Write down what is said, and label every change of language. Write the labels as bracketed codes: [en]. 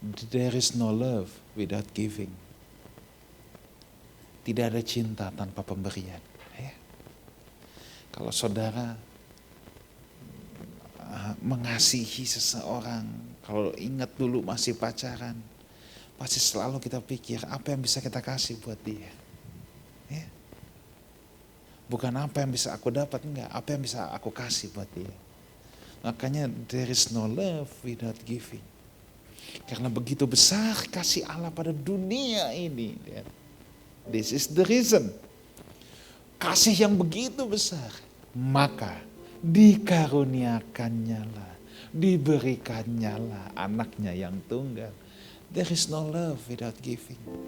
[en] There is no love without giving. [id] Tidak ada cinta tanpa pemberian. Ya. Kalau saudara mengasihi seseorang, kalau ingat dulu masih pacaran, pasti selalu kita pikir apa yang bisa kita kasih buat dia. Ya. Bukan apa yang bisa aku dapat, enggak. Apa yang bisa aku kasih buat dia. Makanya [en] there is no love without giving. [id] Karena begitu besar kasih Allah pada dunia ini. [en] This is the reason. [id] Kasih yang begitu besar. Maka dikaruniakannya lah, diberikannya lah anaknya yang tunggal. [en] There is no love without giving.